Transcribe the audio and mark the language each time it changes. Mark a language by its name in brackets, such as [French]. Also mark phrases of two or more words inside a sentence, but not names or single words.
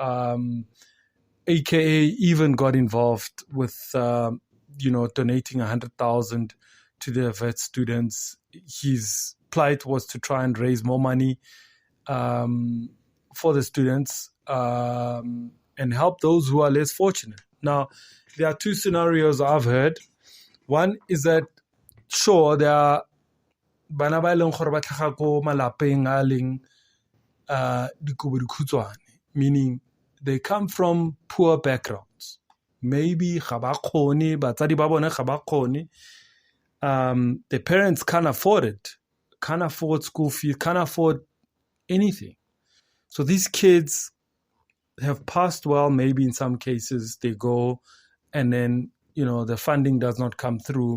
[English] AKA even got involved with, donating 100,000 to the WITS students. His plight was to try and raise more money for the students and help those who are less fortunate. Now, there are 2 scenarios I've heard. One is that, sure, there are [Tswana] bana ba eleng gore ba tlhaga ko malapeng a leng dikobodikhutshwane, [English] meaning they come from poor backgrounds. [Tswana] Maybe ga ba kgone, batsadi ba bone ga ba kgone. [English] The parents can't afford it, can't afford school fees, can't afford anything. So these kids have passed well, maybe in some cases they go and then, the funding does not come through.